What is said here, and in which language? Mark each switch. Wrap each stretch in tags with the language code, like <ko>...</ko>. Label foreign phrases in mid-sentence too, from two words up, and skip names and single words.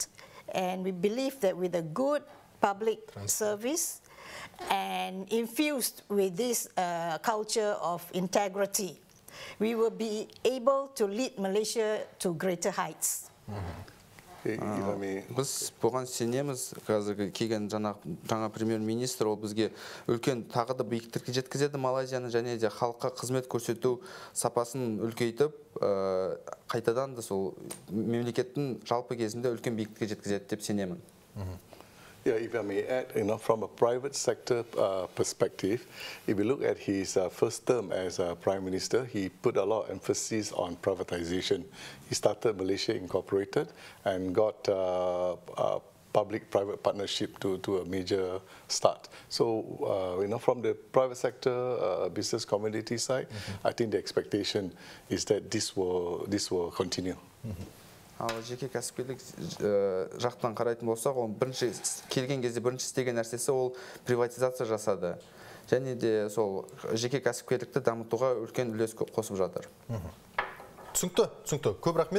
<en>And we believe that with a good public service, and infused with this culture of integrity, we will be able to lead Malaysia to greater heights.</en> <kk>Біз бұған сенеміз. Қазіргі келген жаңа премьер-министр ол бізге үлкен тағы да биіктікке жеткізеді Малайзияны, және де халыққа қызмет көрсету сапасын үлкейтіп, қайтадан да сол мемлекеттің жалпы кезінде үлкен биіктікке жеткізеді деп сенемін.</kk> <en>Yeah, if I may add, from a private sector perspective, if you look at his first term as Prime Minister, he put a lot of emphasis on privatization. He started Malaysia Incorporated and got public-private partnership to a major start. So, from the private sector, business community side, I think the expectation is that this will continue.</en> <kk>Ал жеке кәсіпкерлік жақтан қарайтын болсақ, ол келген кезде бірінші істеген нәрсесі ол приватизация жасады. Және де сол жеке кәсіпкерлікті дамытуға үлкен үлес қосып жатыр. Түсінікті. Көп рахмет.</kk>